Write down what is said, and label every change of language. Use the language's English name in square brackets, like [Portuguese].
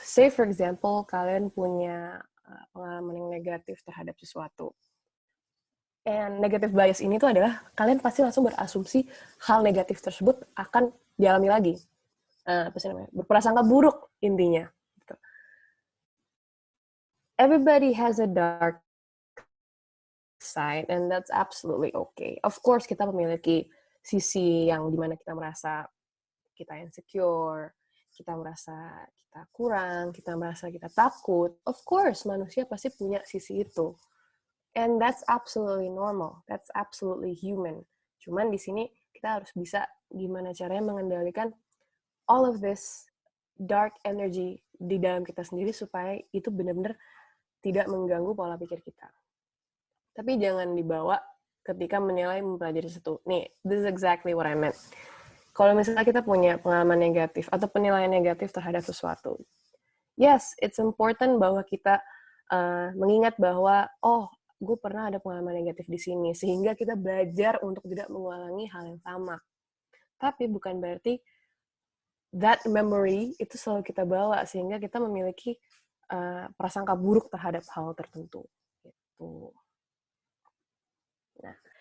[English] Say for example, [Indonesian] kalian punya pengalaman yang negatif terhadap sesuatu. [English] And negative bias [Indonesian] ini tuh adalah kalian pasti langsung berasumsi hal negatif tersebut akan dialami lagi. Berprasangka buruk intinya. [English] Everybody has a dark side and that's absolutely okay. Of course, [Indonesian] kita memiliki sisi yang dimana kita merasa kita insecure, kita merasa kita kurang, kita merasa kita takut. [English] Of course, [Indonesian] manusia pasti punya sisi itu. [English] And that's absolutely normal. That's absolutely human. [Indonesian] Cuman di sini kita harus bisa gimana caranya mengendalikan [English] all of this dark energy [Indonesian] di dalam kita sendiri supaya itu benar-benar tidak mengganggu pola pikir kita. Tapi jangan dibawa ketika menilai mempelajari sesuatu. [English] Nih, this is exactly what I meant. [Indonesian] Kalau misalnya kita punya pengalaman negatif atau penilaian negatif terhadap sesuatu, [English] yes, it's important [Indonesian] bahwa kita mengingat bahwa, oh, gue pernah ada pengalaman negatif di sini, sehingga kita belajar untuk tidak mengulangi hal yang sama. Tapi bukan berarti [English] that memory [Indonesian] itu selalu kita bawa, sehingga kita memiliki prasangka buruk terhadap hal tertentu. Gitu. Nah,